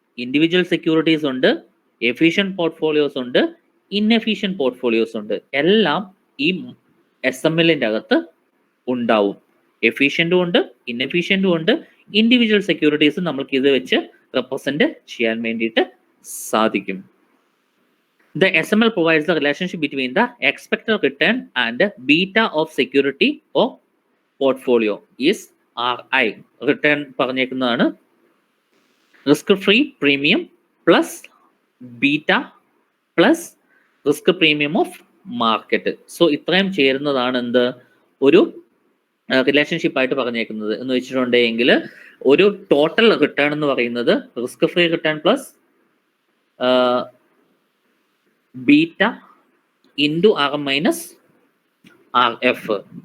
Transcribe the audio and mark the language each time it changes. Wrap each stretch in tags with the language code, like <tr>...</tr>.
<ml>Individual securities ഉണ്ട്, efficient portfolios ഉണ്ട്, inefficient portfolios ഉണ്ട്. എല്ലാം ഈ SMLന്റെ അകത്ത് ഉണ്ടാവും. എഫിഷ്യന്റും ഉണ്ട്, ഇൻഎഫിഷ്യന്റും ഉണ്ട്. ഇൻഡിവിജ്വൽ സെക്യൂരിറ്റീസ് നമ്മൾക്ക് ഇത് വെച്ച് റെപ്രസെന്റ് ചെയ്യാൻ വേണ്ടിയിട്ട് സാധിക്കും.</ml> <en>The SML provides the relationship between the expected return and beta of security or portfolio is RI.</en> <ml>Return പറഞ്ഞേക്കുന്നതാണ് risk free premium plus beta plus risk premium of market. So ഇത്രയും ചേരുന്നതാണ് എന്ത് ഒരു റിലേഷൻഷിപ്പ് ആയിട്ട് പറഞ്ഞേക്കുന്നത് എന്ന് വെച്ചിട്ടുണ്ടെങ്കിൽ ഒരു ടോട്ടൽ റിട്ടേൺ എന്ന് പറയുന്നത് risk free return plus beta into R minus R F.</ml>